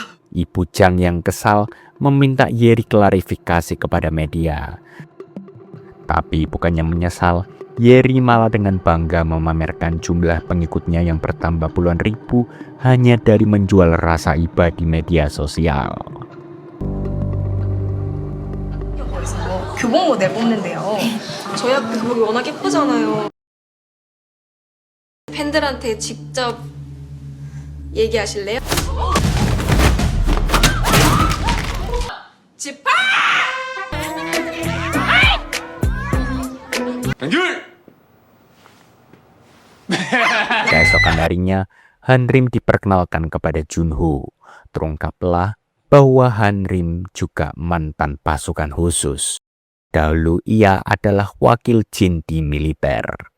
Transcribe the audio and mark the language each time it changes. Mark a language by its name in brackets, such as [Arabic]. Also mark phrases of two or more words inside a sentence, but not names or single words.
[Indonesian] Ibu Jang yang kesal meminta Yeri klarifikasi kepada media. Tapi bukannya menyesal, Yeri malah dengan bangga memamerkan jumlah pengikutnya yang bertambah puluhan ribu hanya dari menjual rasa iba di media sosial. [Korean] 교복 모델 뽑는데요. 저희 학교 교복이 워낙 예쁘잖아요. 팬들한테 직접 얘기하실래요? 지파! 연결! [Indonesian] Keesokan harinya, Hanrim diperkenalkan kepada Junho. Terungkaplah bahwa Hanrim juga mantan pasukan khusus. Dahulu ia adalah wakil Jin di militer.